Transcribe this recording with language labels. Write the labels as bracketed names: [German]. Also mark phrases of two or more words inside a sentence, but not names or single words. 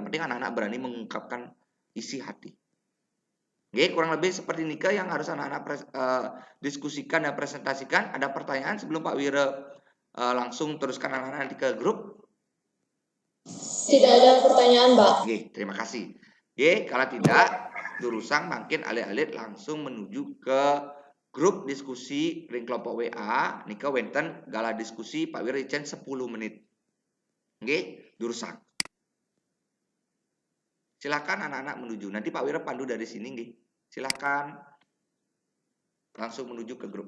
[Indonesian] Yang penting anak-anak berani mengungkapkan isi hati. Oke, kurang lebih seperti Nika yang harus anak-anak diskusikan dan presentasikan. Ada pertanyaan sebelum Pak Wira langsung teruskan anak-anak nanti ke grup? Tidak ada pertanyaan, Pak. Oke, terima kasih. Oke, kalau tidak, [Balinese] Durusang makin alit-alit [Indonesian] langsung menuju ke grup diskusi ring kelompok WA. [Balinese] Nika wenten gala diskusi Pak Wira Icen 10 menit. [Indonesian] Oke, Durusang. Silakan anak-anak menuju. Nanti Pak Wira pandu dari sini, nggih. Silakan langsung menuju ke grup.